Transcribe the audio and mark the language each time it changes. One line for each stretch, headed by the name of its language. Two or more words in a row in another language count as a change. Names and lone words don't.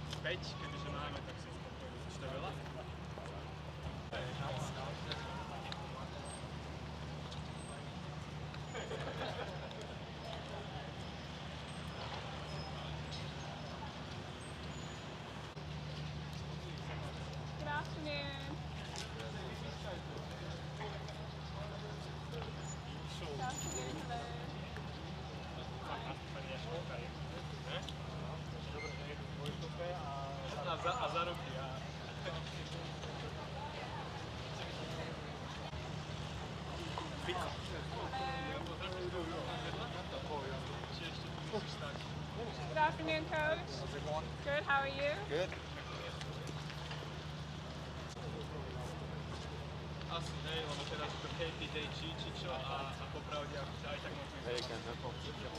Slovak: keď už máme, tak si spokojný. Či to je veľa?
English: Good afternoon. Good afternoon, hello.
Slovak: A za ruky.
English: Good afternoon, Coach. Good, how are you? Good.
Slovak: Asi, hej, lebo teraz to Katie Day Čičo a popravde aj tak moc vyzerá.